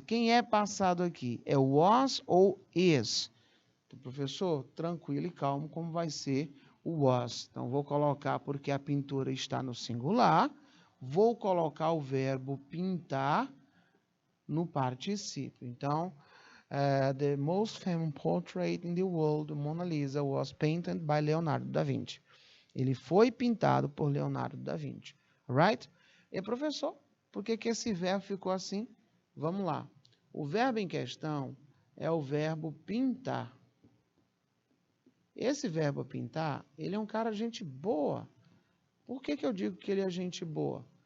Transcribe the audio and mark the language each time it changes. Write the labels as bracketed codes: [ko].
[pt] Quem é passado aqui? É o was ou is? Então, professor, tranquilo e calmo, como vai ser o was. Então, vou colocar, porque a pintura está no singular, vou colocar o verbo pintar no particípio. [en] Então, the most famous portrait in the world, Mona Lisa, was painted by Leonardo da Vinci. [pt] Ele foi pintado por Leonardo da Vinci. Right? E, professor, por que esse verbo ficou assim? Vamos lá. O verbo em questão é o verbo pintar. Esse verbo pintar, ele é um cara gente boa. Por que eu digo que ele é gente boa?